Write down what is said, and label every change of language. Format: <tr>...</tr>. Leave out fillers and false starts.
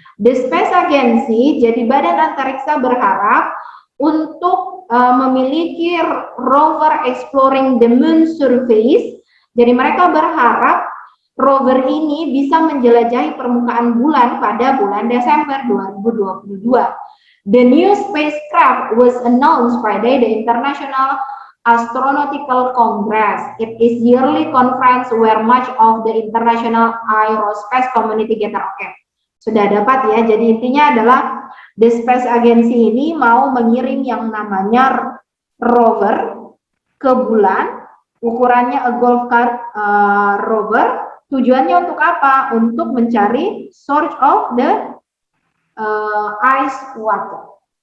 <en>The Space Agency,</en> <id>jadi Badan Antariksa berharap untuk memiliki</id> <en>rover exploring the moon surface.</en> <id>Jadi mereka berharap rover ini bisa menjelajahi permukaan bulan pada bulan Desember 2022.</id> <en>The new spacecraft was announced Friday, the International Astronautical Congress. It is yearly conference where much of the international aerospace community gather.</en> <id>Oke, sudah dapat ya. Jadi intinya adalah</id> <en>The Space Agency</en> <id>ini mau mengirim yang namanya rover ke bulan, ukurannya</id> <en>a golf cart rover.</en> <id>Tujuannya untuk apa? Untuk mencari</id> <en>source of the ice water.</en>